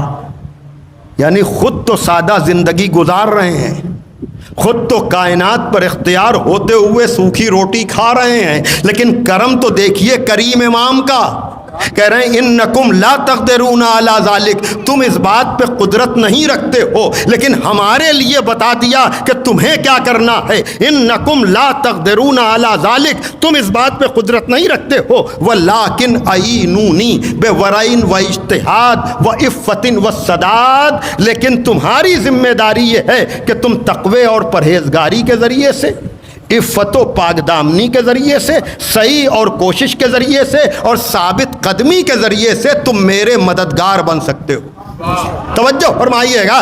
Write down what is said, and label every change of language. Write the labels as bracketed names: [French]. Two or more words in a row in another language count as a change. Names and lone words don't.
[Urdu] یعنی خود تو سادہ زندگی گزار رہے ہیں, خود تو کائنات پر اختیار ہوتے ہوئے سوکھی روٹی کھا رہے ہیں, لیکن کرم تو دیکھیے کریم امام کا. کہہ رہے ہیں [Arabic] انکم لا تقدرون علی ذلک, [Urdu] تم اس بات پہ قدرت نہیں رکھتے ہو, لیکن ہمارے لیے بتا دیا کہ تمہیں کیا کرنا ہے. [Arabic] انکم لا تقدرون علی ذلک, [Urdu] تم اس بات پہ قدرت نہیں رکھتے ہو. [Arabic] ولکن اعینونی بورع و اجتہاد و عفت و سداد, [Urdu] لیکن تمہاری ذمہ داری یہ ہے کہ تم تقوی اور پرہیزگاری کے ذریعے سے, عفت و پاک دامنی کے ذریعے سے, صحیح اور کوشش کے ذریعے سے اور ثابت قدمی کے ذریعے سے تم میرے مددگار بن سکتے ہو. توجہ فرمائیے گا.